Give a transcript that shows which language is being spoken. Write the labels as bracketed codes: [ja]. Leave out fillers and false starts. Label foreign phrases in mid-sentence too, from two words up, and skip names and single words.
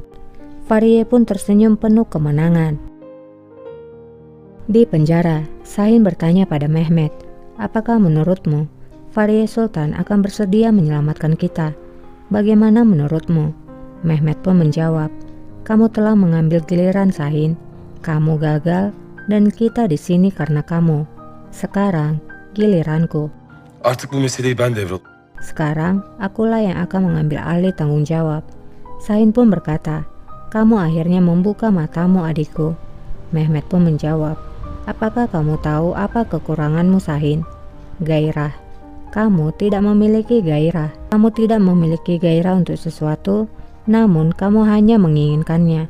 [id] Farie pun tersenyum penuh kemenangan. Di penjara, Sahin bertanya pada Mehmet, apakah menurutmu Farie Sultan akan bersedia menyelamatkan kita? Bagaimana menurutmu? Mehmet pun menjawab, kamu telah mengambil giliran Sahin. Kamu gagal dan kita di sini karena kamu. Sekarang giliranku. [tr] Artık bu meseleyi ben devraldım. [id] Sekarang akulah yang akan mengambil alih tanggung jawab. Sahin pun berkata, kamu akhirnya membuka matamu adikku. Mehmet pun menjawab, apakah kamu tahu apa kekuranganmu Sahin? Gairah. Kamu tidak memiliki gairah. Kamu tidak memiliki gairah untuk sesuatu, namun kamu hanya menginginkannya.